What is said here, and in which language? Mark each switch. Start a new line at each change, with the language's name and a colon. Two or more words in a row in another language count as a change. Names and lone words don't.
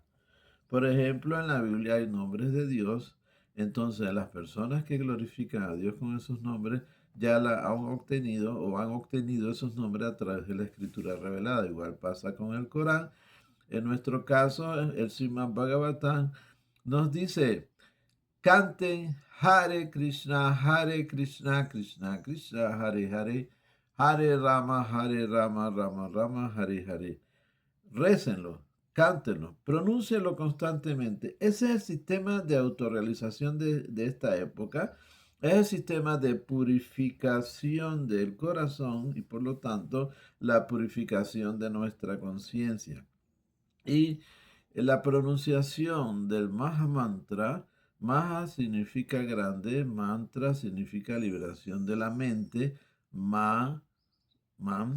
Spanish: Por ejemplo, en la Biblia hay nombres de Dios, entonces las personas que glorifican a Dios con esos nombres ya la han obtenido o han obtenido esos nombres a través de la escritura revelada. Igual pasa con el Corán. En nuestro caso, el Srimad Bhagavatam nos dice, Canten
Sanskrit: हरे कृष्ण, कृष्ण कृष्ण, हरे हरे, हरे राम, राम राम, हरे हरे.
Spanish: Récenlo, cántenlo, pronúncienlo constantemente. Ese es el sistema de autorrealización de esta época. Es el sistema de purificación del corazón y por lo tanto la purificación de nuestra conciencia. Y la pronunciación del Maha Mantra, Maha significa grande, mantra significa liberación de la mente, Man